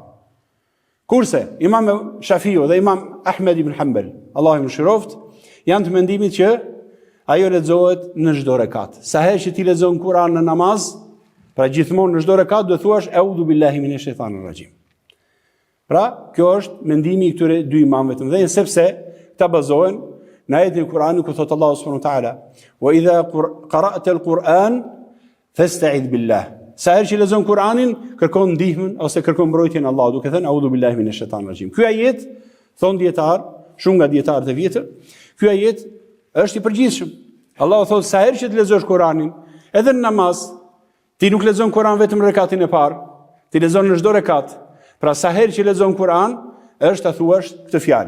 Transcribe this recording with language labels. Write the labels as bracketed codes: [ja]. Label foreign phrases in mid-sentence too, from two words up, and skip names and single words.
[sq] Kurse Imam Shafiu dhe Imam Ahmed ibn Hanbal, Allahu mëshiroft, janë të mendimit që ajo lexohet në çdo rekat. Sa herë që ti lexon Kur'an në namaz, pra gjithmonë në çdo rekat do thuash [ar] أعوذ بالله من الشيطان الرجيم. [sq] Pra, kjo është mendimi i këtyre dy imamëve të mëdhenj, sepse ta bazohen në ajetin e Kur'anit ku thot Allahu [ar] سبحانه وتعالى: "وإذا قرأت القرآن فاستعذ بالله." [sq] Sa herë që lexon Kur'anin, kërkon ndihmën ose kërkon mbrojtjen e Allahut, duke thënë [ar] أعوذ بالله من الشيطان الرجيم. [sq] Ky ajet, thon dietar, shumë nga dietarët e vjetër, ky ajet është i përgjithshëm. Allahu thot sa herë që të lexosh Kur'anin, edhe në namaz, ti nuk lexon Kur'an vetëm në rekatin e parë, ti lexon në çdo rekat. Pra sa herë që lexon Kur'an, është ta thuash këtë fjalë.